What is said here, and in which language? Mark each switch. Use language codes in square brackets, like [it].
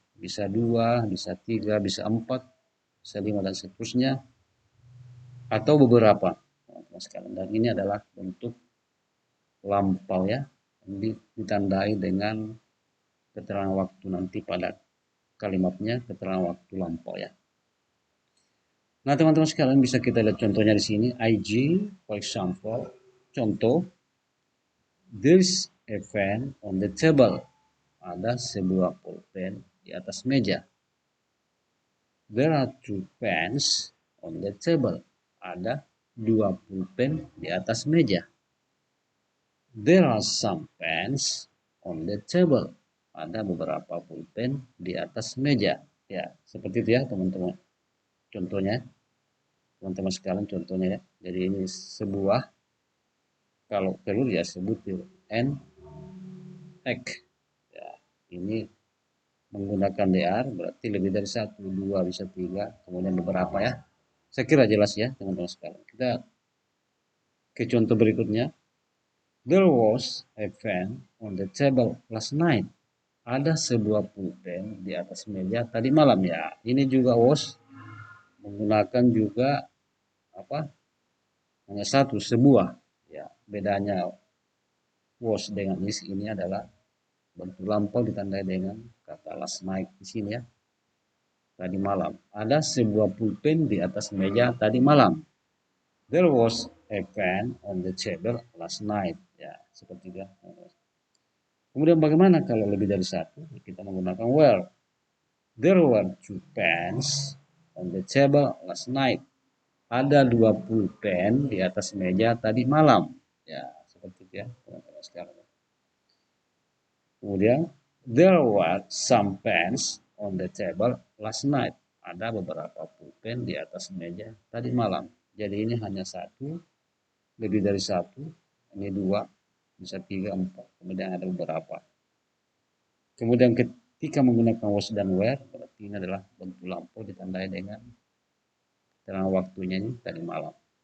[id] Bisa dua, bisa tiga, bisa empat, bisa lima, dan seterusnya. Atau beberapa. Dan ini adalah bentuk lampau, ya. Ditandai dengan keterangan waktu nanti pada kalimatnya, keterangan waktu lampau, ya. Nah, teman-teman sekalian, bisa kita lihat contohnya di sini. [en] IG, for example, contoh, there's a pen on the table. [id] Ada sebuah pulpen di atas meja. [en] There are two pens on the table. [id] Ada dua pulpen di atas meja. [en] There are some pens on the table. [id] Ada beberapa pulpen di atas meja. Ya, seperti itu, ya, teman-teman. Contohnya, teman-teman sekalian, contohnya, ya. Jadi ini sebuah, kalau telur ya sebutir, and egg. Ya, ini menggunakan DR berarti lebih dari satu, dua, bisa tiga, kemudian beberapa, ya. Saya kira jelas, ya, teman-teman sekalian. Kita ke contoh berikutnya. [en] There was a pen on the table last night. [id] Ada sebuah pulpen di atas meja tadi malam, ya. Ini juga was menggunakan juga apa? Hanya satu, sebuah. Ya, bedanya was dengan ini adalah bentuk lampau ditandai dengan kata [en] last night [id] di sini, ya. Tadi malam. Ada sebuah pulpen di atas meja tadi malam. [en] There was a pen on the table last night. [id] Ya, seperti itu, ya. Kemudian bagaimana kalau lebih dari satu? Kita menggunakan were. [en] There were two pens on the table last night. [id] Ada dua pulpen di atas meja tadi malam. Ya, seperti itu, ya, teman-teman sekalian. Kemudian, [en] there were some pens on the table last night. [id] Ada beberapa pulpen di atas meja tadi malam. Jadi ini hanya satu, lebih dari satu, ini dua, bisa tiga, empat. Kemudian ada beberapa. Kemudian ketika menggunakan was dan were, berarti ini adalah bentuk lampau ditandai dengan terang waktunya ini tadi malam.